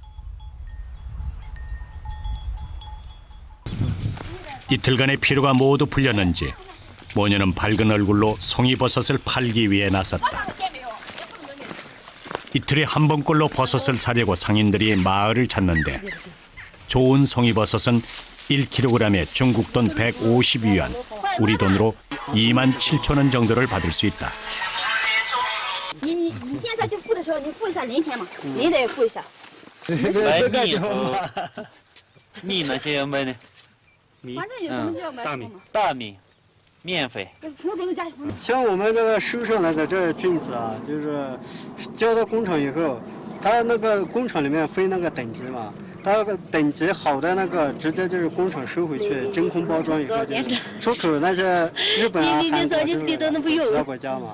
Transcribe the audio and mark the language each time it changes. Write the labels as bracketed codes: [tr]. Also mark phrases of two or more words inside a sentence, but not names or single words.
[ko] 이틀간의 피로가 모두 풀렸는지 모녀는 밝은 얼굴로 송이버섯을 팔기 위해 나섰다. 이틀에 한 번꼴로 버섯을 사려고 상인들이 마을을 찾는데 좋은 송이버섯은 1kg에 중국 돈 150위안, 우리 돈으로 27,000원 정도를 받을 수 있다. [zh] 你现在就付的时候，你付一下零钱嘛，零得付一下。来蜜蜜那些卖呢？ 米，反正有什么就要买大米什么嘛。大米、面粉。什么种子加什么。像我们这个收上来的这菌子啊，就是交到工厂以后，它那个工厂里面分那个等级嘛，它那个等级好的那个直接就是工厂收回去真空包装以后，就是出口那些日本啊、韩国其他国家嘛。